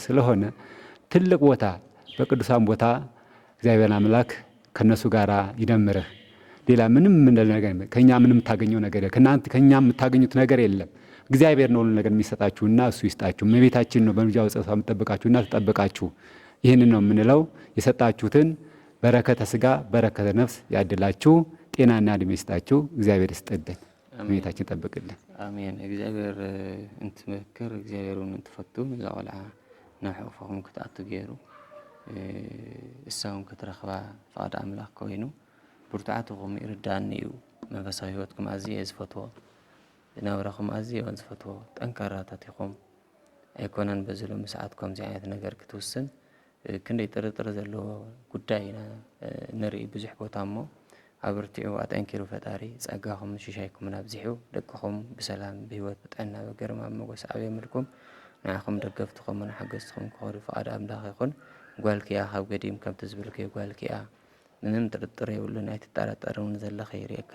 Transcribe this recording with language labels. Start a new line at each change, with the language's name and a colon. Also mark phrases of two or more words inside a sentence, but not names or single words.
Amharic: ስለሆነ ትልቅ ቦታ በቅዱሳን ቦታ እግዚአብሔር አምላክ ከነሱ ጋር ይደምርህ። ሌላ ምንም ነገር ከኛ ምንም የምታገኘው ነገር የለም። ከኛ የምታገኙት ነገር የለም። እግዚአብሔር ነው ነገር የሚሰጣችሁና እሱ ይስጣችሁ። እመቤታችን ነው በምልጃው ጸሎቷ የምትጠብቃችሁና ትጠብቃችሁ። ይህንን ነው የምንለው። የሰጣችሁትን በረከተ ስጋ በረከተ ነፍስ ያድላችሁ። ጤናና እድሜ ይስጣችሁ። እግዚአብሔር ይስጥልን። እመቤታችን ጠብቅልን።
Tigrinya: አሜን። እግዚአብሔር እንትመክር እግዚአብሔርን እንትፈቱ ዘቆልዓ ናብ ሕቑፎም ክትኣቱ ገይሩ እሳውን ክትረኽባ ፈቃድ ኣምላኽ ኮይኑ ብርቱዓትኩም ይርዳእኒ እዩ። መንፈሳዊ ሂወትኩም ኣዝየ ዝፈትዎ ዝነበረኹም ኣዝየ ዝፈትዎ ጠንካራታት ኢኹም። ኣይኮነን በዚ ሎሚ ሰዓት ከምዚ ዓይነት ነገር ክትውስን ክንደይ ጥርጥር ዘለዎ ጉዳይ ኢና ንርኢ ብዙሕ ቦታ እሞ ኣብርቲዑ ኣጠንኪሩ ፈጣሪ ጸጋኹም ሽሻይኩምን ኣብዚሑ ደቅኹም ብሰላም ብሂወት ብጥዕና በገርማ መጎስ ዓብየ ምልኩም ንዓኹም ደገፍትኹምን ሓገዝትኹም ክኸዱ ፈቃድ ኣምላኽ ይኹን። ጓልኪያ ካብ ገዲም ከምቲ ዝብልከ ጓልኪያ ምንም ጥርጥር የብሉን ኣይትጠራጠርን ዘለኸ ይርእየካ